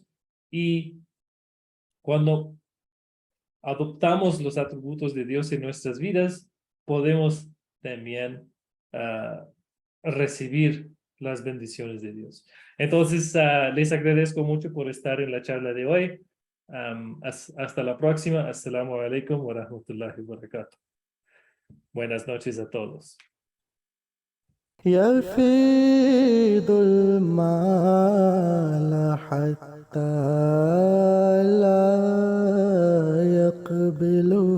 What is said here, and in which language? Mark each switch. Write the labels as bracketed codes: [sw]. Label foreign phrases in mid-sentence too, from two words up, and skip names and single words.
[es] Y cuando adoptamos los atributos de Dios en nuestras vidas, podemos también recibir las bendiciones de Dios. Entonces, les agradezco mucho por estar en la charla de hoy. Hasta la próxima. [ar] السلام عليكم ورحمة الله وبركاته. [es] Buenas noches a todos. [ar] يفيض المال حتى لا يقبل